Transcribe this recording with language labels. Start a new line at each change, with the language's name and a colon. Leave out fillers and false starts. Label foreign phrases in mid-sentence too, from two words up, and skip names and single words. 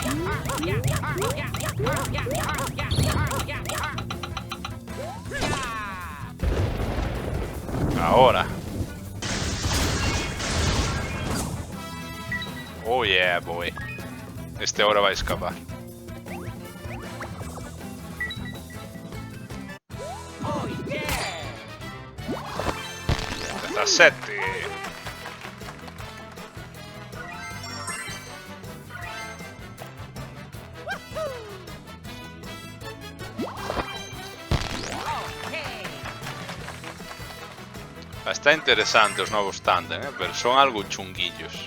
Spanish: Ahora.
English: Oh yeah, boy.
Spanish: Este ahora va a escapar. 17.
Galician: Está interesante os novos Tandem, pero son algo chunguillos.